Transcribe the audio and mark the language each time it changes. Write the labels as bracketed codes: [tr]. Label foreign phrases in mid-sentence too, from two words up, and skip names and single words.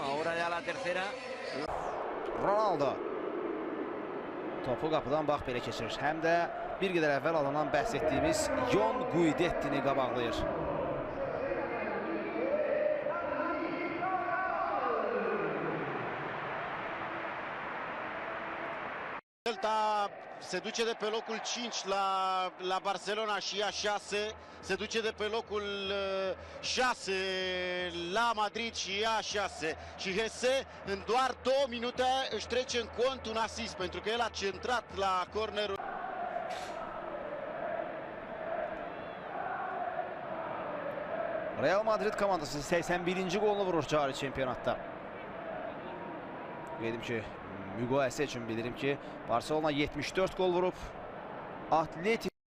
[es] Ahora ya la tercera. [az] Ronaldo topu qapıdan bax belə keçirir. Həm də bir qədər əvvəl alınan bəhs etdiyimiz Jon Guidettini qabaqlayır. [ro] Celta se duce de pe locul 5 la Barcelona și ia 6, se duce de pe locul 6 la Madrid și ia 6 și Hesse în doar 2 minute își trece în cont un asist pentru că el a centrat la cornerul. [az] Real Madrid komandası 81-ci qolunu vurur cari çempionatda. Dedim ki, müqayisə üçün bilirim ki, Barcelona 74 qol vurub, Atletico